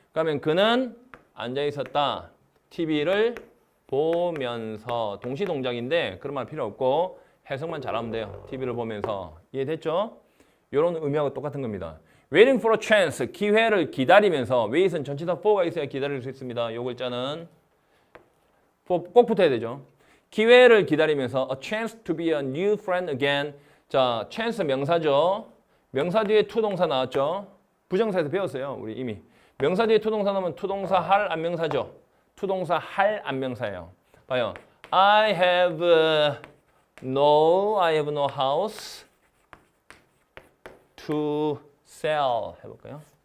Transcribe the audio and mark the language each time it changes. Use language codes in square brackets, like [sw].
[ko] 그러면 그는 앉아 있었다. TV를 보면서 동시동작인데 그런 말 필요 없고 해석만 잘하면 돼요. TV를 보면서. 이해됐죠? 이런 의미하고 똑같은 겁니다. [en] Waiting for a chance, [ko] 기회를 기다리면서 wait은 전치사 for가 있어야 기다릴 수 있습니다. 요 글자는 for 꼭 붙어야 되죠. 기회를 기다리면서 [en] a chance to be a new friend again. [ko] 자, chance 명사죠. 명사 뒤에 to 동사 나왔죠. 부정사에서 배웠어요. 우리 이미. 명사 뒤에 to 동사 나오면 to 동사 할 안명사죠. to 동사 할 안명사예요. 봐요. [en] I have no house to sell [ko] 해볼까요?